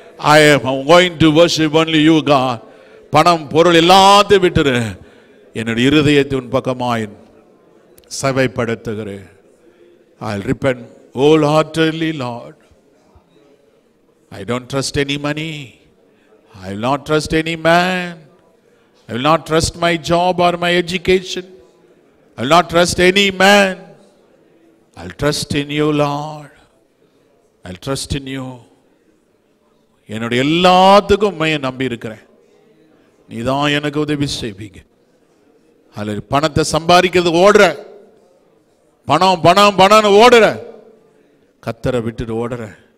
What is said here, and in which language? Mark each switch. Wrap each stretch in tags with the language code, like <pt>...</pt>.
<en>I am going to worship only you, God.</en> <ta>பணம் பொருள் எல்லாத்தையும் விட்டுரு, என்னுடைய இருதயத்தை உன் பக்கமாய் சபைப்படுத்துகிறேன்.</ta> <en>I'll repent wholeheartedly, Lord. I don't trust any money. I will not trust any man. I will not trust my job or my education. I will not trust any man. I'll trust in you, Lord. I trust in you.</en> <ta>என்னுடைய எல்லாத்துக்கும் உண்மையை நம்பி இருக்கிறேன். நீதான் எனக்கு உதவி செய்வீங்க. அல்ல பணத்தை சம்பாதிக்கிறது ஓடுற, பணம் பணம் பணம்னு ஓடுற, கத்தரை விட்டுட்டு ஓடுற.</ta>